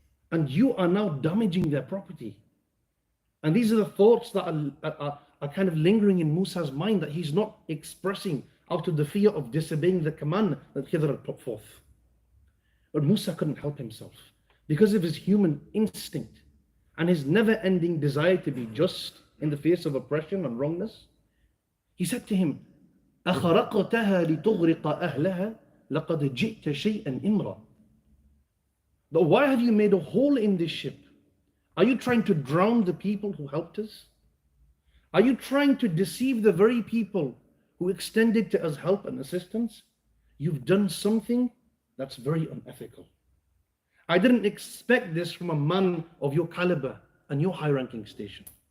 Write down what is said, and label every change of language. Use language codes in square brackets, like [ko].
[en] And you are now damaging their property. And these are the thoughts that are kind of lingering in Musa's mind, that he's not expressing out of the fear of disobeying the command that Khidr had put forth. But Musa couldn't help himself because of his human instinct and his never-ending desire to be just in the face of oppression and wrongness. He said to him, [ar] أَخَرَقْتَهَا لِتُغْرِقَ أَهْلَهَا لَقَدْ جِئْتَ شَيْئًا إِمْرًا. [en] But why have you made a hole in this ship? Are you trying to drown the people who helped us? Are you trying to deceive the very people who extended to us help and assistance? You've done something that's very unethical. I didn't expect this from a man of your caliber and your high-ranking station.